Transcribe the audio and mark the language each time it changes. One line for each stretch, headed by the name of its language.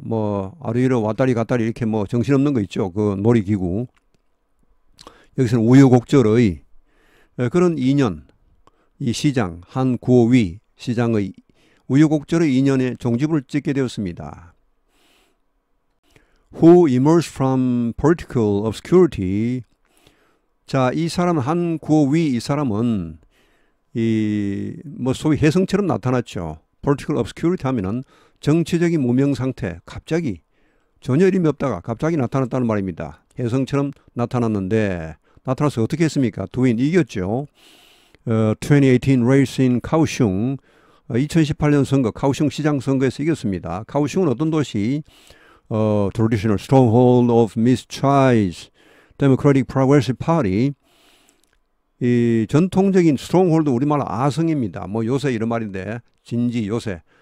Korean: 뭐 아래로 왔다리 갔다리 이렇게 뭐 정신없는 거 있죠. 그 놀이기구. 여기서는 우여곡절의 그런 2년, 이 시장 한 구호위 시장의 우여곡절의 2년에 종집을 찍게 되었습니다.
English: Who emerged from political obscurity.
Korean: 자, 이 사람 한 구호위 이 사람은 뭐 소위 혜성처럼 나타났죠. political obscurity 하면은 정치적인 무명 상태, 갑자기 전혀 이름이 없다가 갑자기 나타났다는 말입니다. 혜성처럼 나타났는데 나타나서 어떻게 했습니까? 도인 이겼죠.
English: 2018 race in Kaohsiung,
Korean: 2018년 선거 카오슝 시장 선거에서 이겼습니다. 카오슝은 어떤 도시?
English: traditional stronghold of Miss Tsai's Democratic Progressive Party.
Korean: 이 전통적인 스트롱홀드 우리말 아성입니다. 뭐 요새 이런 말인데 진지 요새.